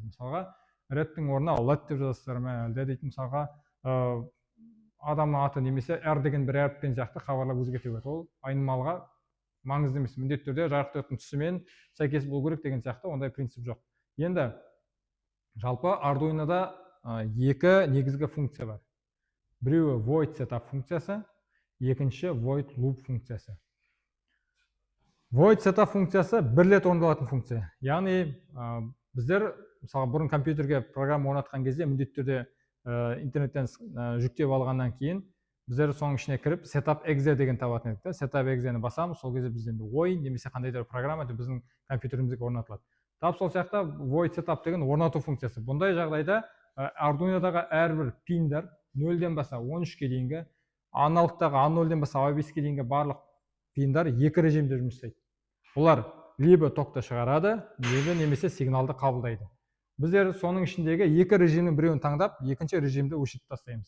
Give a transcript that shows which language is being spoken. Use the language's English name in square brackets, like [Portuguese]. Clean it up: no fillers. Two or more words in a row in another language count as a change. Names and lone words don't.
[Kazakh] Мысалға, Redтің орнына LED деп жазасыздар ма, әлде дейтін мысалға адамның аты немесе R деген бір әріппен сияқты хабарлап өзгерте береді. Ол айнымалыға маңызды емес. Міндетті түрде жарық диодтың түсімен сәйкес болу керек деген сияқты ондай принцип жоқ. Енді жалпы Arduino'да 2 негізгі функция бар. Біреуі [English] void setup [Kazakh] функциясы, екінші [English] void loop [Kazakh] функциясы. [English] Void setup [Kazakh] функциясы бір рет орындалатын функция. Яғни біздер мысалы бұрын компьютерге программа орнатқан кезде міндетті түрде интернеттен жүктеп алғаннан кейін біздер соның ішіне кіріп [English] setup exe [Kazakh] деген табатын едік. [English] Setup exe-ні [Kazakh] басамыз, сол кезде бізден ойын немесе қандай да бір программа біздің компьютерімізге орнатылады. Тап сол сияқты [English] void setup [Kazakh] деген орнату функциясы. Бұндай жағдайда Arduino'дағы әрбір пиндар 0-ден баса 13-ке дейінгі, аналогтағы A0-ден баса A5-ке дейінгі барлық пиндар екі режимде жұмыс істейді. Олар либо токты шығарады, либо немесе сигналды қабылдайды. Біздер соның ішіндегі екі режимнің біреуін таңдап, екінші режимді өшіріп тастаймыз.